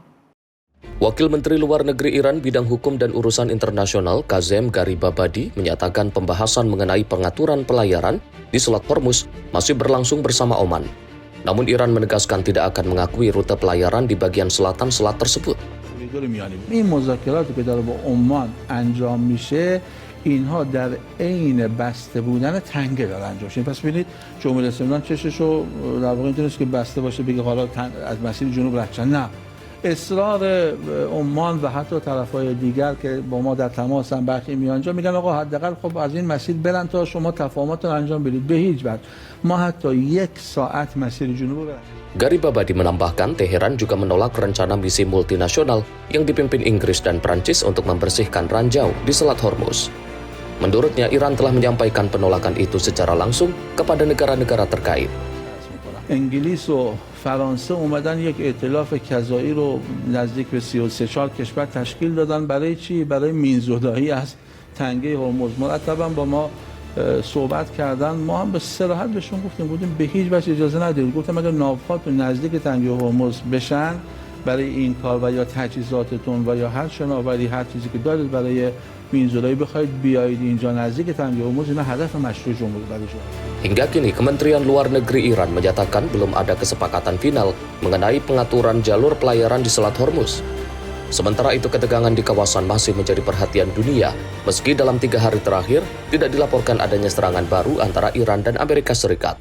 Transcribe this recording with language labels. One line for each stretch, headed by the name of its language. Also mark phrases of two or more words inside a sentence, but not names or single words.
Indonesian: Wakil Menteri Luar Negeri Iran bidang hukum dan urusan internasional Kazem Garibabadi menyatakan pembahasan mengenai pengaturan pelayaran di Selat Hormuz masih berlangsung bersama Oman. Namun Iran menegaskan tidak akan mengakui rute pelayaran di bagian selatan selat tersebut.
Persian: این مذاکراتی که داره با عمان انجام میشه اینها در عین بسته بودن تنگه داره انجام میشه. پس ببینید جمهوری اسلامی چششو در واقع اینطوریه که بسته باشه بگه حالا از مسیر جنوب رد شدن. نه، اصرار عمان و حتی طرفای دیگر که با ما در تماس هم برخی میانجا میگن آقا حداقل خب از این مسیر برن تا شما تفاهمات رو انجام بدید. به هیچ وجه ما حتی 1 ساعت مسیر جنوب رو
Indonesian: Garibabadi menambahkan Teheran juga menolak rencana misi multinasional yang dipimpin Inggris dan Prancis untuk membersihkan ranjau di Selat Hormuz. Menurutnya, Iran telah menyampaikan penolakan itu secara langsung kepada negara-negara terkait.
Persian: انگلیس و فرانسه اومدن یک ائتلاف کذایی رو نزدیک به 33-4 کشور تشکیل دادن. برای چی؟ برای مینزدایی از تنگه هرمز. مرتبا با ما صحبت کردن، ما هم به صراحت بهشون بودیم به هیچ وجه اجازه ندید. گفتم اگر ناوهاتون نزدیک تنگه هرمز بشن برای این کار و یا تجهیزاتتون و یا هر شناوری هر چیزی که دارید برای مینزدایی بخواید بیایید اینجا نزدیک تنگه هرمز، اینا هدف مشروع جمهوری اسلامی.
Indonesian: Hingga kini Kementerian Luar Negeri Iran menyatakan belum ada kesepakatan final mengenai pengaturan jalur pelayaran di Selat Hormuz. Sementara itu, ketegangan di kawasan masih menjadi perhatian dunia, meski dalam 3 hari terakhir tidak dilaporkan adanya serangan baru antara Iran dan Amerika Serikat.